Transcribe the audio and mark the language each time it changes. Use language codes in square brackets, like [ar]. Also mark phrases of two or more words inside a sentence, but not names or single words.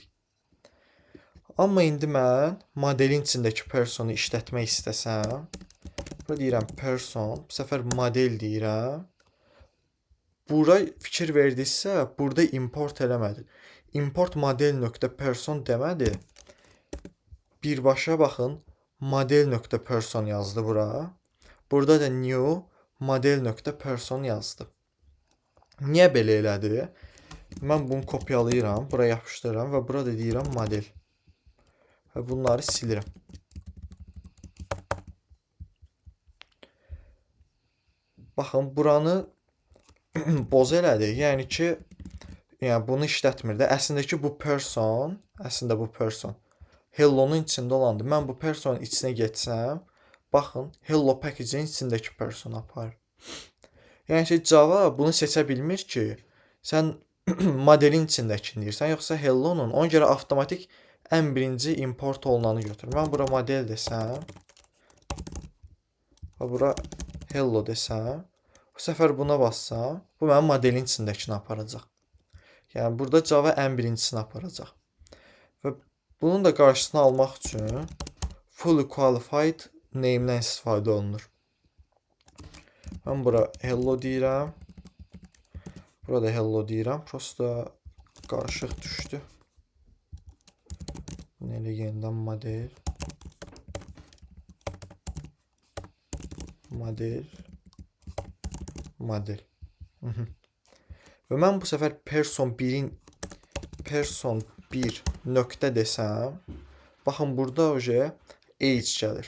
[az] Amma indi mən modelin içindəki personu işlətmək istəsəm, burada deyirəm person, bu səfər model deyirəm. Bura fikir verdinizsə, burada import eləmədi. [en] Import model.person [az] demədi. Birbaşa baxın, model.person yazdı bura. Burada da [en] new model.person [az] yazdı. Niyə belə elədi? Mən bunu kopyalayıram, buraya yapışdırıram və burada deyirəm model. Və bunları silirəm. Baxın, buranı boz elədi. Yəni ki, bunu işlətmir də. Əslində bu person Hello'nun içində olandı. Mən bu personun içinə getsəm, baxın, [en] Hello package- [az] in içindəki person aparır. Yəni ki, Java bunu seçə bilmir ki, sən modelin içindəkini deyirsən, yoxsa Hello'nun. Ona görə avtomatik ən birinci import olunanı götürür. Mən bura model desəm və bura Hello desəm, bu səfər buna bassam, bu mənim modelin içindəkini aparacaq. Yəni, burada Java ən birincisini aparacaq. Və bunun da qarşısını almaq üçün [en] fully qualified name- [az] dən istifadə olunur. Mən bura hello deyirəm. Burada hello deyirəm. Prosta qarışıq düşdü. Elə yenidən model. Və mən bu səfər person 1 nöqtə desəm, baxın, burada age gəlir.